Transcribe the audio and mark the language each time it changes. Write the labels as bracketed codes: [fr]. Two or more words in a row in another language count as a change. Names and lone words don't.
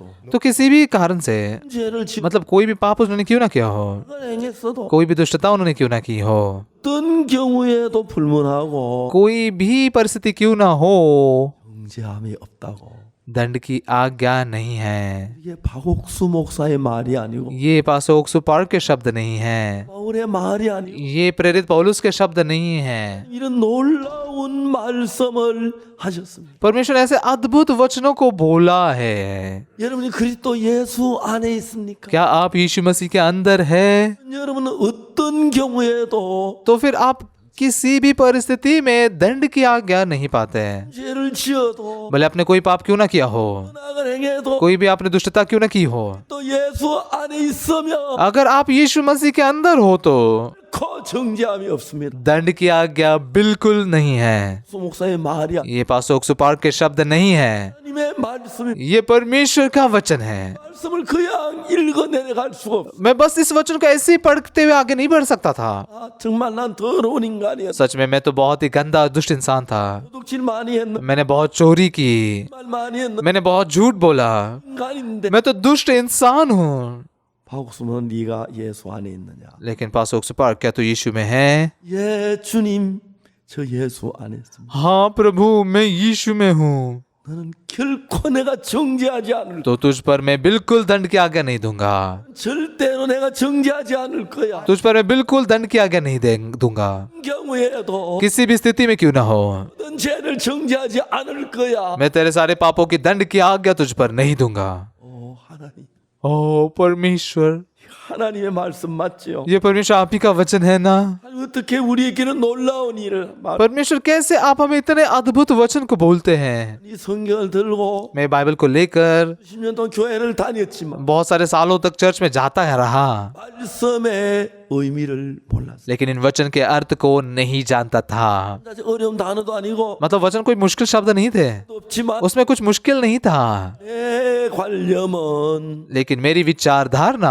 [hi] तो किसी भी कारण से, [ko] 죄를 짓고 [hi] मतलब कोई भी पाप उन्होंने क्यों ना किया हो, [ko] 행했어도 [hi] कोई भी दुष्टता उन्होंने क्यों ना की हो, [ko] 어떤 경우에도 불문하고 [hi] कोई भी परिस्थिति क्यों ना हो, [ko] 정죄함이 없다고 [hi] दंड की आज्ञा नहीं है। [ko] 이게 박옥수 목사의 말이 아니고 [hi] ये पास्टर ओक्सू पार्क के शब्द नहीं है, [ko] 바울의 말이 아니고 [hi] ये प्रेरित पौलुस के शब्द नहीं है। [ko] 이런 놀라운 말씀을 하셨습니다. [hi] परमेश्वर ऐसे अद्भुत वचनों को बोला है। [ko] 여러분이 그리스도 예수 안에 있습니까? [hi] क्या आप यीशु मसीह के अंदर है? [ko] 여러분은 어떤 경우에도 [hi] तो फिर आप किसी भी परिस्थिति में दंड की आज्ञा नहीं पाते हैं। [ko] 죄를 지어도 [hi] भले आपने कोई पाप क्यों ना किया हो, [ko] 나를 행해도 [hi] कोई भी आपने दुष्टता क्यों ना की हो, [ko] 또 예수 안에 있으면 [hi] अगर आप यीशु मसीह के अंदर हो तो [ko] 거 정죄함이 없습니다. [hi] दंड की आज्ञा बिल्कुल नहीं है। [ko] 수 목사의 말이 아니라 [hi] ये पास्टर ओक्सू पार्क के शब्द नहीं है, [ko] 하나님의 말씀이 [hi] ये परमेश्वर का वचन है। [ko] 말씀을 그냥 읽어 내려갈 수가 없어. [hi] मैं बस इस वचन को ऐसे ही पढ़ते हुए आगे नहीं बढ़ सकता था। [ko] 아, 정말 난 더러운 인간이야. [hi] सच में मैं तो बहुत ही गंदा दुष्ट इंसान था। [ko] 도둑질 많이 했는 [hi] मैंने बहुत चोरी की, [ko] 말 많이 했는 [hi] मैंने बहुत झूठ बोला, [ko] 인간인데 [hi] मैं तो दुष्ट इंसान हूँ। [ko] 박옥수는 네가 예수 안에 있느냐? [hi] लेकिन पास्टर ओक्सू पार्क, क्या तू यीशु में है? [ko] 예 주님 저 예수 안에 있습니다. [hi] हाँ प्रभु, मैं यीशु में हूँ। [ko] 너는 결코 내가 정죄하지 않을 [hi] तो तुझ पर मैं बिल्कुल दंड की आज्ञा नहीं दूंगा, [ko] 절대로 내가 정죄하지 않을 거야. [hi] तुझ पर मैं बिल्कुल दंड की आज्ञा नहीं दूंगा, [ko] 경우에도 [hi] किसी भी स्थिति में क्यों ना हो। [ko] 어떤 죄를 정죄하지 않을 거야. [hi] मैं तेरे सारे पापों की दंड की आज्ञा तुझ पर नहीं दूंगा। [ko] 오 하나님, [hi] ओ परमेश्वर, [ko] 하나님의 말씀 맞지요? [hi] ये परमेश्वर आप ही का वचन है ना? [ko] 아니, 어떻게 우리에게는 놀라운 일을 말? [hi] परमेश्वर कैसे आप हमें इतने अद्भुत वचन को बोलते हैं? [ko] 이 성경을 들고 [hi] मैं बाइबल को लेकर [ko] 10년 동안 교회를 다녔지만 [hi] बहुत सारे सालों तक चर्च में जाता है रहा, [ko] 말씀의 의미를 몰랐어. [hi] लेकिन इन वचन के अर्थ को नहीं जानता था। [ko] 사실 어려운 단어도 아니고 [hi] मतलब वचन कोई मुश्किल शब्द नहीं थे, [ko] 없지만 [hi] उसमें कुछ मुश्किल नहीं था, [ko] 내 관념은 [hi] लेकिन मेरी विचारधारणा,